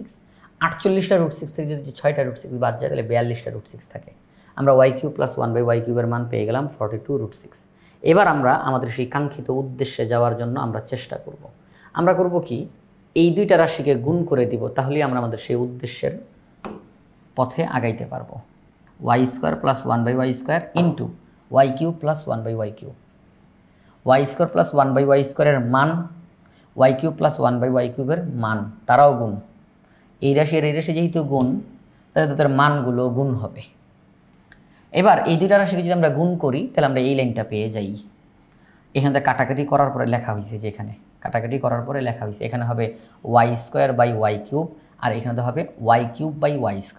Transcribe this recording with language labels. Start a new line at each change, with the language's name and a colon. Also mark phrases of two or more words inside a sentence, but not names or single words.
Bangla: 48টা √6 থেকে যদি 6টা √6 বাদ যায় তাহলে 42টা √6 থাকে। আমরা y³ + 1/y³ এর মান পেয়ে গেলাম 42√6। এবার আমরা আমাদের সেই কাঙ্ক্ষিত উদ্দেশ্যে যাওয়ার জন্য আমরা চেষ্টা করব। আমরা করব কি, এই দুইটা রাশিকে গুণ করে দিব, তাহলেই আমরা আমাদের সেই উদ্দেশ্যের পথে আগাইতে পারবো। y² + 1/y² ইন্টু y³ + 1/y³। y² + 1/y² এর মান, y³ + 1/y³ এর মান তারাও গুণ। এই রাশি আর এই রাশি যেহেতু গুণ, তাহলে তাদের মানগুলো গুণ হবে। এবার এই দুইটা রাশিকে যদি আমরা গুণ করি তাহলে আমরা এই লাইনটা পেয়ে যাই। এখান থেকে কাটাকাটি করার পরে লেখা হয়েছে, যেখানে কাটাকাটি করার পরে লেখা হয়েছে এখানে হবে y²/y³, আর এখানে হবে y³/y²।